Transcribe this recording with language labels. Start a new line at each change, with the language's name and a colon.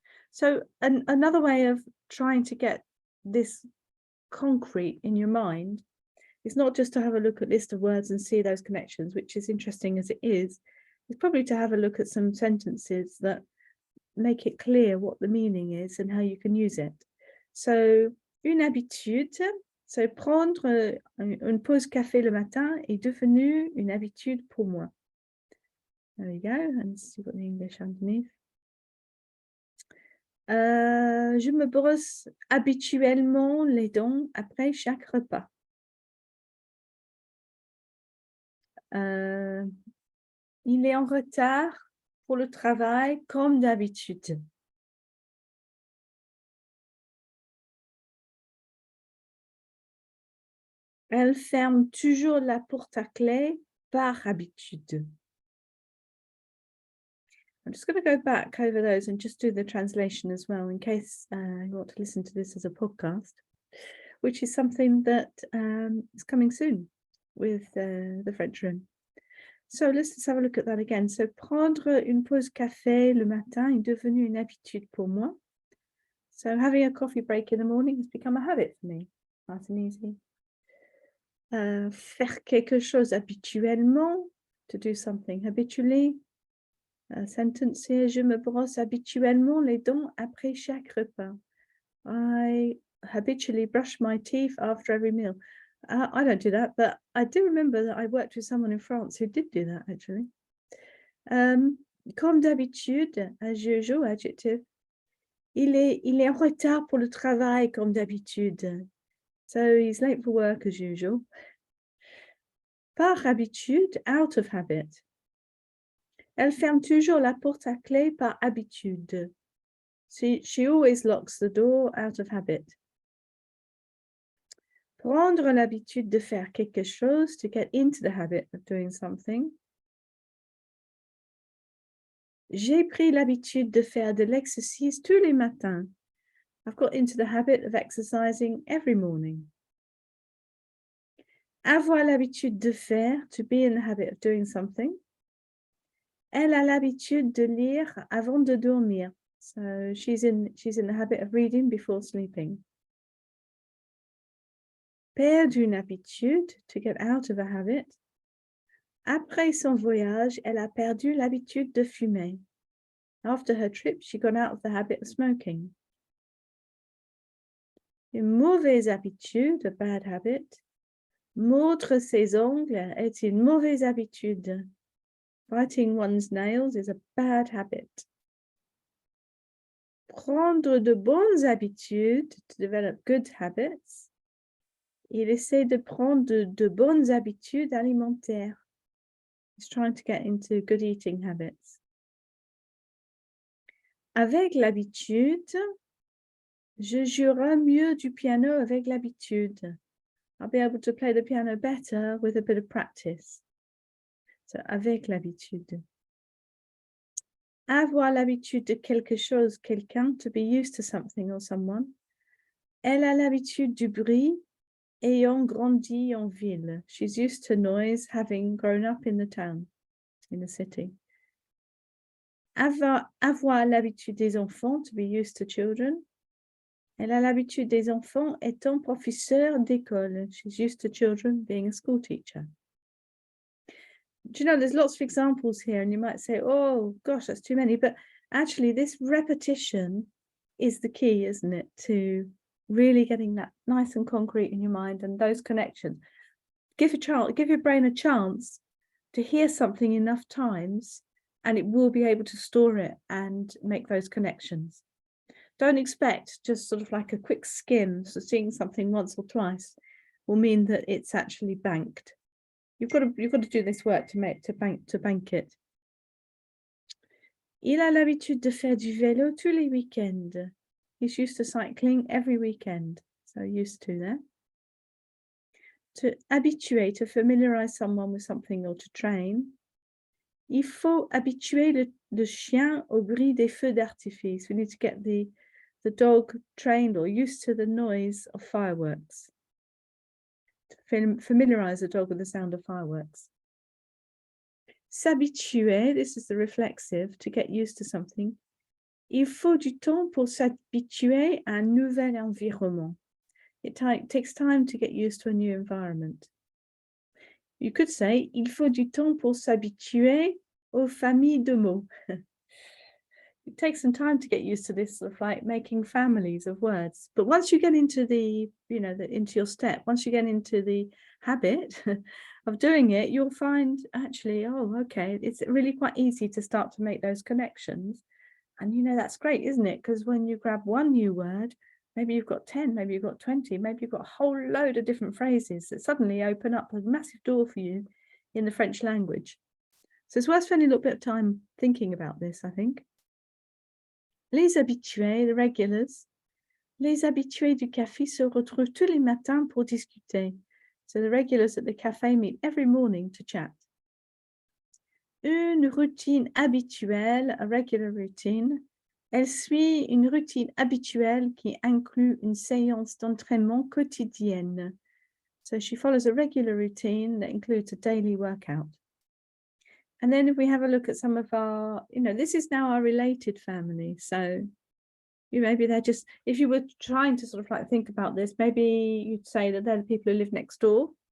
English: So another way of trying to get this concrete in your mind is not just to have a look at list of words and see those connections, which is interesting as it is probably to have a look at some sentences that make it clear what the meaning is and how you can use it.
French: So, une habitude, so prendre une pause café le matin est devenu une habitude pour moi.
English: There we go, and see what the English underneath.
French: Je me brosse habituellement les dents après chaque repas. Il est en retard pour le travail comme d'habitude. Elle ferme toujours la porte à clé par habitude.
English: I'm just going to go back over those and just do the translation as well in case you want to listen to this as a podcast, which is something that is coming soon with the French room. So let's just have a look at that again.
French: So prendre une pause café le matin est devenu une habitude pour moi.
English: So having a coffee break in the morning has become a habit for me. Nice and easy.
French: Faire quelque chose habituellement,
English: to do something habitually. Sentence here,
French: je me brosse habituellement les dents après chaque repas.
English: I habitually brush my teeth after every meal. I don't do that, but I do remember that I worked with someone in France who did do that, actually.
French: Comme d'habitude,
English: as usual, adjective.
French: Il est en retard pour le travail, comme d'habitude.
English: So he's late for work, as usual.
French: Par habitude,
English: out of habit.
French: Elle ferme toujours la porte à clé par habitude.
English: She always locks the door out of habit.
French: Prendre l'habitude de faire quelque chose,
English: to get into the habit of doing something.
French: J'ai pris l'habitude de faire de l'exercice tous les matins.
English: I've got into the habit of exercising every morning.
French: Avoir l'habitude de faire,
English: to be in the habit of doing something.
French: Elle a l'habitude de lire avant de dormir.
English: So she's in the habit of reading before sleeping.
French: Perdre une habitude,
English: to get out of a habit.
French: Après son voyage, elle a perdu l'habitude de fumer.
English: After her trip, she got out of the habit of smoking.
French: Une mauvaise habitude,
English: a bad habit.
French: Mordre ses ongles est une mauvaise habitude.
English: Biting one's nails is a bad habit.
French: Prendre de bonnes habitudes,
English: to develop good habits.
French: Il essaie de prendre de bonnes habitudes alimentaires.
English: He's trying to get into good eating habits.
French: Avec l'habitude, je jouerai mieux du piano avec l'habitude.
English: I'll be able to play the piano better with a bit of practice.
French: So, avec l'habitude. Avoir l'habitude de quelque chose, quelqu'un,
English: to be used to something or someone.
French: Elle a l'habitude du bruit, ayant grandi en ville.
English: She's used to noise, having grown up in the town, in the city.
French: avoir l'habitude des enfants,
English: to be used to children.
French: Elle a l'habitude des enfants étant professeur d'école.
English: She's used to children being a school teacher. Do you know, there's lots of examples here, and you might say, oh, gosh, that's too many. But actually, this repetition is the key, isn't it, to really getting that nice and concrete in your mind and those connections. Give your brain a chance to hear something enough times, and it will be able to store it and make those connections. Don't expect just sort of like a quick skim, so seeing something once or twice will mean that it's actually banked. You've got to do this work to bank it.
French: Il a l'habitude de faire du vélo tous les week-ends.
English: He's used to cycling every weekend. So used to there. To habituer, to familiarize someone with something or to train.
French: Il faut habituer le chien au bruit des feux d'artifice.
English: We need to get the dog trained or used to the noise of fireworks. To familiarize the dog with the sound of fireworks. S'habituer, this is the reflexive, to get used to something.
French: Il faut du temps pour s'habituer à un nouvel environnement.
English: It takes time to get used to a new environment. You could say,
French: il faut du temps pour s'habituer aux familles de mots.
English: It takes some time to get used to this sort of like making families of words. But once you get into into your step, once you get into the habit of doing it, you'll find actually, oh, okay, it's really quite easy to start to make those connections. And that's great, isn't it? Because when you grab one new word, maybe you've got 10, maybe you've got 20, maybe you've got a whole load of different phrases that suddenly open up a massive door for you in the French language. So it's worth spending a little bit of time thinking about this, I think.
French: Les habitués,
English: the regulars.
French: Les habitués du café se retrouvent tous les matins pour discuter.
English: So the regulars at the cafe meet every morning to chat.
French: Une routine habituelle,
English: a regular routine.
French: Elle suit une routine habituelle qui inclut une séance d'entraînement quotidienne.
English: So she follows a regular routine that includes a daily workout. And then if we have a look at some of our, this is now our related family. So maybe they're just, if you were trying to sort of like think about this, maybe you'd say that they're the people who live next door.